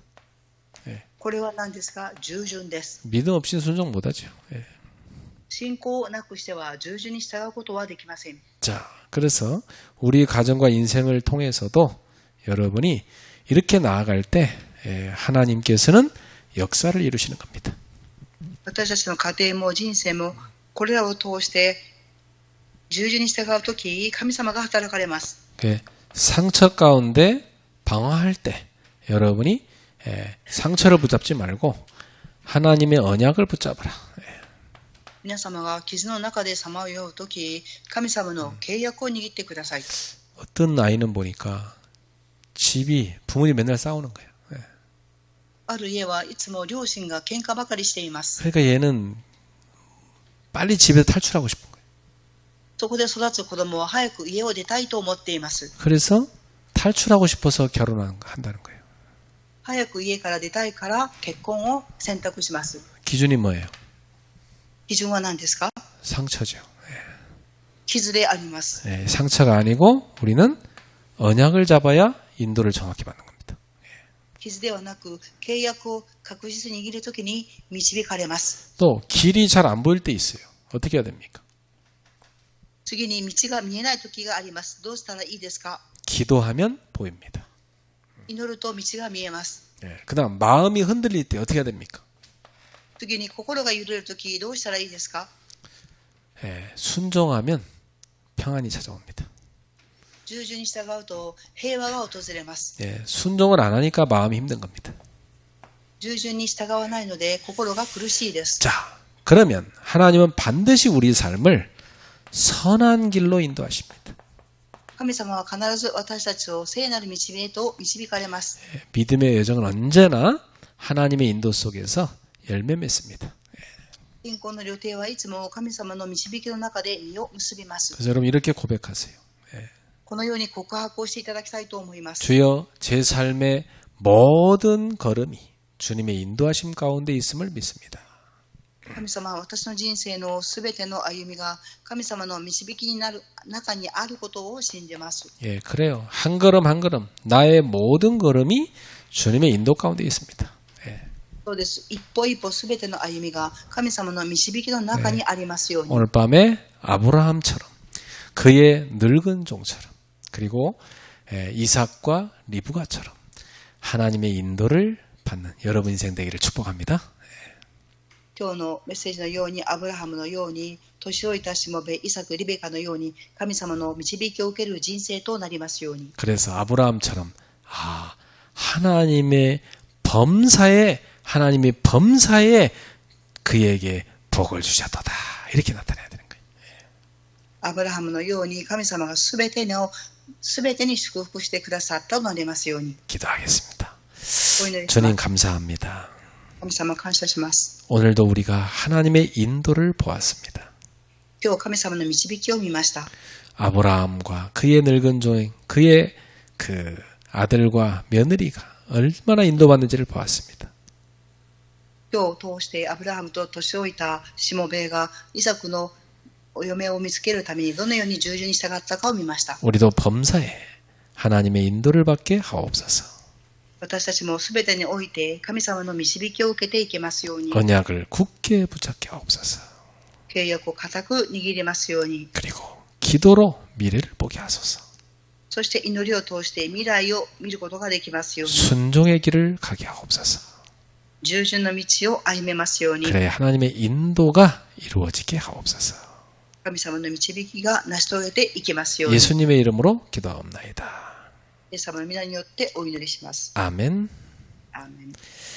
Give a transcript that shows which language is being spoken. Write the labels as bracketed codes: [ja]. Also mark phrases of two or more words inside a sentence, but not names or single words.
[ja] これは何ですか？従順です。 [ko] 믿음 없이는 순종 못하죠. [ja] 信仰をなくしては従順に従うことはできません。 [ko] 자, 그래서 우리 가정과 인생을 통해서도 여러분이 이렇게 나아갈 때 하나님께서는 역사를 이루시는 겁니다. [ja] 私たちの家庭も人生もこれらを通して従順に従うとき、神様が働かれます。 [ko] 상처 가운데 방황할 때 여러분이 상처를 붙잡지 말고 하나님의 언약을 붙잡으라. [ja] 皆様が傷の中でさまようとき、神様の契約を握ってください。 [ko] 어떤 아이는 보니까 집이 부모님 맨날 싸우는 거예요. [ja] ある家はいつも両親が喧嘩ばかりしています。 [ko] 그러니까 얘는 빨리 집에서 탈출하고 싶은 거예요. [ja] そこで育つ子供は早く家を出たいと思っています。 [ko] 그래서 탈출하고 싶어서 결혼한다는 거예요. [ja] 早く家から出たいから結婚を選択します。 [ko] 기준이 뭐예요? [ja] 基準は何ですか？ [ko] 상처죠. [ja] 傷であります。 [ko] 상처가 아니고 우리는 언약을 잡아야 인도를 정확히 받는 겁니다. [ja] 傷ではなく契約を確実に握るときに導かれます。 [ko] 또 길이 잘 안 보일 때 있어요. 어떻게 해야 됩니까? [ja] 次に道が見えないときがあります。どうしたらいいですか？ [ko] 기도하면 보입니다. [ja] 祈ると道が見えます。 [ko] 그다음 마음이 흔들릴 때 어떻게 해야 됩니까? [ja] 次に心が揺れるときどうしたらいいですか？ [ko] 순종하면 평안이 찾아옵니다. [ja] 従順に従うと平和が訪れます。 [ko] 순종을 안 하니까 마음이 힘든 겁니다. [ja] 従順に従わないので心が苦しいです。 [ko] 자, 그러면 하나님은 반드시 우리 삶을 선한 길로 인도하십니다. [ja] 神様は必ず私たちを聖なる道へと導かれます。 [ko] 믿음의 여정은 언제나 하나님의 인도 속에서 열매 맺습니다. [ja] 信仰の旅程はいつも神様の導きの中で実を結びます。 [ko] 그래서 여러분 이렇게 고백하세요. [ja] このように告白をしていただきたいと思います。 [ko] 주여 제 삶의 모든 걸음이 주님의 인도하심 가운데 있음을 믿습니다. [ja] 神様は私の人生のすべての歩みが神様の導きになる中にあることを信じます。 [ko] 그래요. 한 걸음 한 걸음 나의 모든 걸음이 주님의 인도 가운데 있습니다. [ja] そうです。一歩一歩すべての歩みが神様の導きの中にありますように。 [ko] 오늘 밤에 아브라함처럼 그의 늙은 종처럼 그리고 이삭과 리브가처럼 하나님의 인도를 받는 여러분 인생 되기를 축복합니다. [ja] 今日のメッセージのようにアブラハムのように年老いたしもべイサクリベカのように神様の導きを受ける人生となりますように。 [ko] 그래서 아브라함처럼 하나님의 범사에 그에게 복을 주셨도다 이렇게 나타내야 되는 거예요. [ja] アブラハムのように神様がすべてに祝福してくださったとなりますように。 [ko] 기도하겠습니다. [ja] お祈りし [ko] 주님 [ja] ます。 [ko] 감사합니다. [ja] 神様感謝します。 [ko] 오늘도 우리가 하나님의 인도를 보았습니다. [ja] 今日神様の導きを見ました。 [ko] 아브라함과 그의 늙은 종, 그의 그 아들과 며느리가 얼마나 인도받는지를 보았습니다. [ja] 今日通してアブラハムと年老いたしもべがイサクのお嫁を見つけるためにどのように従順に従ったかを見ました。 [ko] 우리도 범사에 하나님의 인도를 받게 하옵소서. [ja] 私たちもすべてにおいて神様の導きを受けていけますように。 [ko] 언약을 굳게 붙잡게 하옵소서. [ja] 契約を固く握りますように。 [ko] 그리고 기도로 미래를 보게 하소서. [ja] そして祈りを通して未来を見ることができますように。 [ko] 순종의 길을 가게 하옵소서. [ja] 従順の道を歩めますように。 [ko] 그래야 하나님의 인도가 이루어지게 하옵소서. [ja] 神様の導きが成し遂げていきますように。 [ko] 예수님의 이름으로 기도하옵나이다. [ja] イエス様の皆によってお祈りします。 [ko] 아멘. [ja] アーメン。